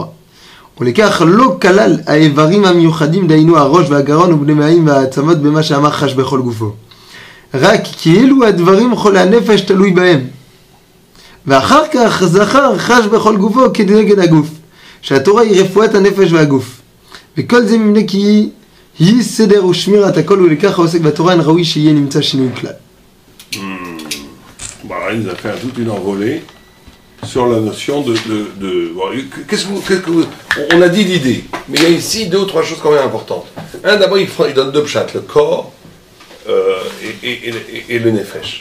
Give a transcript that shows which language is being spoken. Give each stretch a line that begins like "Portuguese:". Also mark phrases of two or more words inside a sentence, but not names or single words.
Hebrew: ולכך לא כלל האיברים המיוחדים דהיינו הראש והגרון ובני מעיים והעצמות במה שאמר חש בכל גופו, רק כאילו הדברים חולי הנפש תלוי בהם. ואחר כך זכר חש בכל גופו כנגד הגוף, שהתורה היא רפואת הנפש והגוף, וכל זה מפני כי היא סדר ושמירת הכל, ולכך העוסק בתורה אין ראוי שיהיה נמצא שינוי כלל.
French: Voilà, il nous a fait toute une envolée sur la notion on a dit l'idée, mais il y a ici deux ou trois choses quand même importantes. Un, d'abord, il donne deux pshat, le corps et le nefesh.